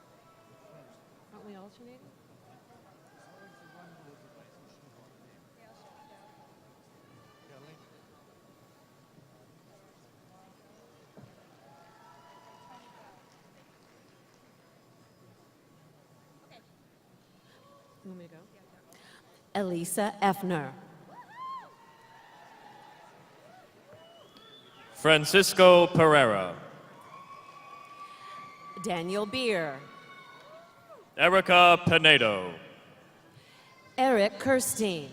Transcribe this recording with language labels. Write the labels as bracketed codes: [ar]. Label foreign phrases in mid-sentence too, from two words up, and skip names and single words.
[en] Aren't we alternating? You want me to go? Elisa Effner. Francisco Pereira. Daniel Beer. Erica Pinedo. Eric Kirstein.